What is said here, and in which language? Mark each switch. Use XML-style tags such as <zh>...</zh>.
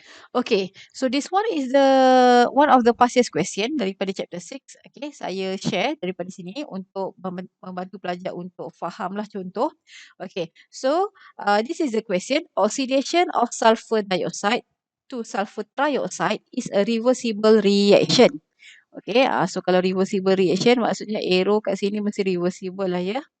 <en>Okay, so this one is the one of the past year's question daripada chapter 6.</en> <ms>Okay, saya share daripada sini untuk membantu pelajar untuk fahamlah contoh.</ms> <en>Okay, so this is the question. Oxidation of sulfur dioxide to sulfur trioxide is a reversible reaction.</en> <ms>Okay, so kalau reversible reaction maksudnya arrow kat sini mesti reversible lah ya.</ms>